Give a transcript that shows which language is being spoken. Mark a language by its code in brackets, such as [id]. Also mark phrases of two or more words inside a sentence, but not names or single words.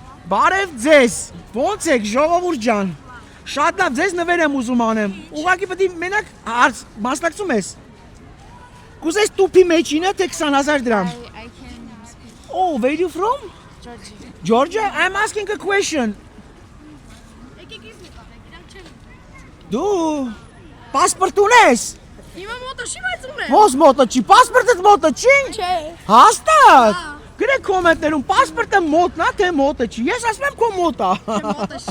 [hy] Բարև ձեզ, ոնց եք ժողովուրդ ջան, շատ լավ ձեզ նվեր եմ ուզում անեմ, ուղղակի պետք է մենակ հարց մասնակցում ես, կուզես տուփի մեջինը թե 20,000 դրամ? [en] I can speak Oh, where are you from? Georgia. Georgia? I'm asking a question. [hy] Դու պասպորտ ունես? Հիմա մոտը չի բայց ունեմ։ Ոնց մոտը չի, պասպորտը մոտը չի? Չէ։ Հաստատ։ Գրեք կոմենտներում պասպորտը մոտն է թե մոտը չի։ Ես ասում եմ քո մոտ է։ Մոտը չի։